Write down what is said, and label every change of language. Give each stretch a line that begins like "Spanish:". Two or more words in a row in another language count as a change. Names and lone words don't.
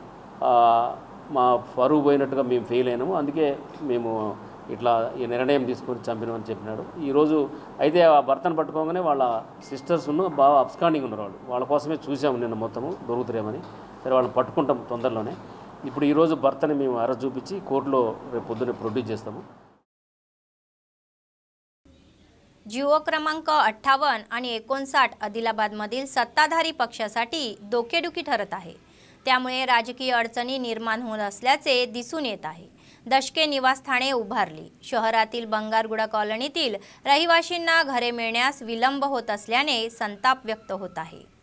Telugu: మా పరువు పోయినట్టుగా మేము ఫెయిల్ అయినాము, అందుకే మేము ఇట్లా ఈ నిర్ణయం తీసుకొని చంపినామని చెప్పినాడు। ఈరోజు అయితే ఆ భర్తను పట్టుకోగానే వాళ్ళ సిస్టర్స్ను బాగా అబ్స్కాండింగ్ ఉన్నారు। వాళ్ళ కోసమే చూసాము నిన్న మొత్తము దొరుకుతారేమని। సరే వాళ్ళని పట్టుకుంటాం తొందరలోనే। ఇప్పుడు ఈరోజు భర్తని మేము అరెస్ట్ చూపించి కోర్టులో రేపు పొద్దున్నే ప్రొడ్యూస్ చేస్తాము।
Marathi: जिओ क्रमांक 58 आणि 59 आदिलाबादमधील सत्ताधारी पक्षासाठी डोकेदुखी ठरत आहे। त्यामुळे राजकीय अडचणी निर्माण होत असल्याचे दिसून येत आहे। दशके निवासस्थाने उभारली। शहरातील बंगारगुडा कॉलनीतील रहिवाशींना घरे मिळण्यास विलंब होत असल्याने संताप व्यक्त होत आहे।